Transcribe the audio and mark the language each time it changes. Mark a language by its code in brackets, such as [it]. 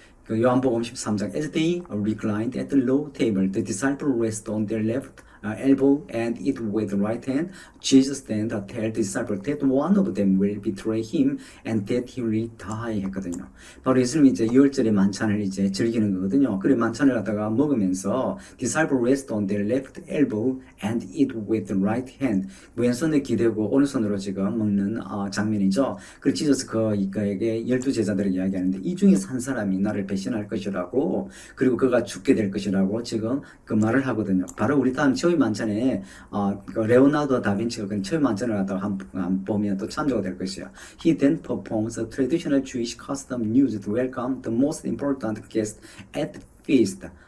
[ko] 요한복음 13장 [en] As they reclined at the low table, the disciples rested on their left elbow and eat with the right hand. Jesus then told the disciples that one of them will betray him and that he will die [ko] 했거든요. 바로 예수님이 이제 유월절의 만찬을 이제 즐기는 거거든요. 그래 만찬을 갖다가 먹으면서 [en] disciples rest on their left elbow and eat with the right hand. [ko] 왼손에 기대고 오른손으로 지금 먹는 장면이죠. 그리고 지저스 그에게 12제자들에게 이야기하는데 이 중에서 한 사람이 나를 배신할 것이라고 그리고 그가 죽게 될 것이라고 지금 그 말을 하거든요. 바로 우리 다음 최후의 만찬에 레오나르도 다빈치가 그 최후의 만찬을 갖다가 보면 또 참조가 될 것이에요. [en] He then performs a traditional Jewish custom used to welcome the most important guest at the feast.